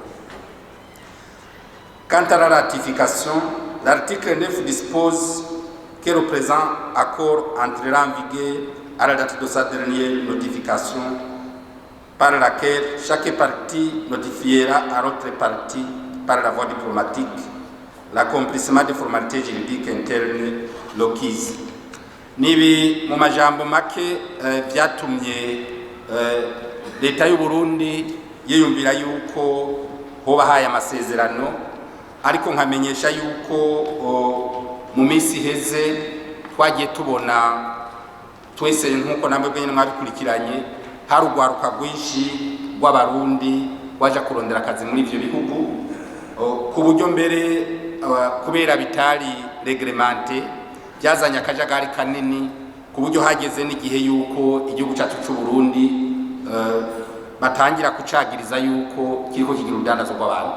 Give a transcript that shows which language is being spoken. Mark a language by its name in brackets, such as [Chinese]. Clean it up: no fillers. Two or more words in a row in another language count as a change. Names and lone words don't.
[French] Quant à la ratification, l'article 9 dispose que le présent accord entrera en vigueur à la date de sa dernière notification, par laquelle chaque partie notifiera à l'autre partie par la voie diplomatique l'accomplissement des formalités juridiques internes requises. [Rundi] Nibi mu majambo make byatumye leta y'u Burundi yiyumvira yuko hoba haya amasezerano, ariko nkamenyesha yuko mu minsi heze twagiye tubona twese nkuko namwe nyine mwabikurikiranye hari urwaruka rwinshi rw'abarundi waje kurondera akazi muri ivyo bihugu ku buryo mbere kubera bitari reglementé byazanye akajagari kanini ku buryo hageze n'igihe yuko igihugu cyacu cy'u Burundi batangira kucagiriza yuko kiriko kigira udandazo rw'abantu.